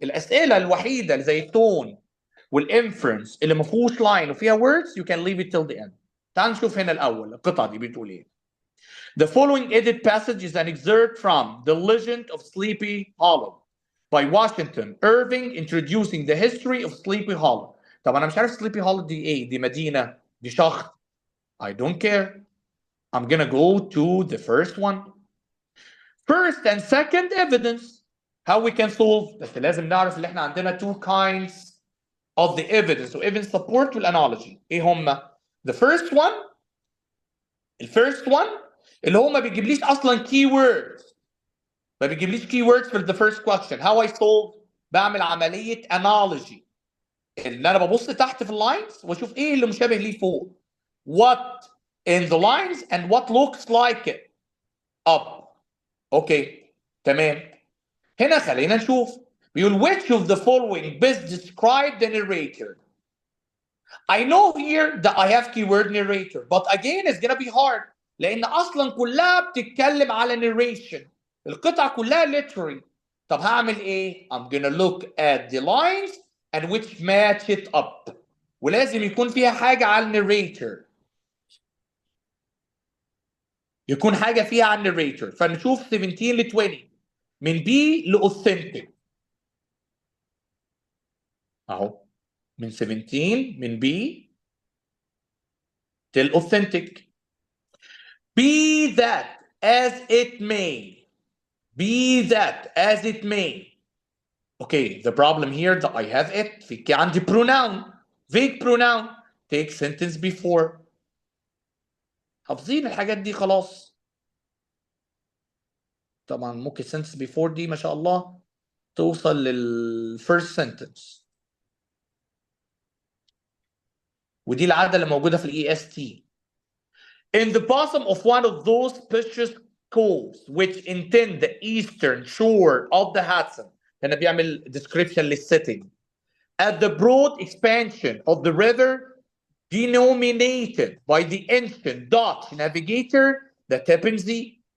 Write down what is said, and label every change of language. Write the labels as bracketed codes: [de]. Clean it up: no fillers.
[ar] الاسئله الوحيده اللي زي التون والانفرنس اللي ما فيهوش لاين وفيها [en] words you can leave it till the end. [ar] تعال نشوف هنا الاول القطعه دي بتقول ايه. [en] The following edit passage is an excerpt from The Legend of Sleepy Hollow by Washington Irving introducing the history of Sleepy Hollow. [ar] طب انا مش عارف Sleepy Hollow دي ايه؟ دي مدينه؟ دي شخص؟ [en] I don't care. I'm gonna go to the first one. First and second evidence. How we can solve؟ [ar] بس لازم نعرف ان احنا عندنا [en] two kinds of the evidence. So evidence support والanalogy. [ar] ايه هما؟ [en] The first one. [ar] الفيرست one اللي هو ما بيجيبليش اصلا keywords. ما بيجيبليش [en] keywords for the first question. How I solve؟ [ar] بعمل عملية [en] analogy. [ar] اللي انا ببص تحت في اللاينز واشوف ايه اللي مشابه ليه فوق. [en] What in the lines and what looks like it up. [ar] اوكي تمام. هنا خلينا نشوف. [en] بيقول which of the following best describe the narrator. I know here that I have keyword narrator but again it's gonna be hard [ar] لان اصلا كلها بتتكلم على [en] narration. [ar] القطعه كلها literary. طب هعمل ايه؟ [en] I'm gonna look at the lines and which match it up. [ar] ولازم يكون فيها حاجه على narrator. يكون حاجه فيها على narrator. فنشوف 17 ل 20 من بي لاوثنتيك اهو. من 17 من بي till authentic. [en] Be that as it may. Be that as it may. Okay, the problem here that I have it [ar] في عندي [en] pronoun, vague pronoun. Take sentence before. [ar] حافظين الحاجات دي خلاص. طبعا ممكن sentence before دي ما شاء الله توصل first sentence. ودي العادة اللي موجودة في EST. [en] In the bottom of one of those spacious coves which intend the eastern shore of the Hudson. [ar] هنا بيعمل description للsetting. [en] At the broad expansion of the river denominated by the ancient Dutch navigator the Tappan Zee.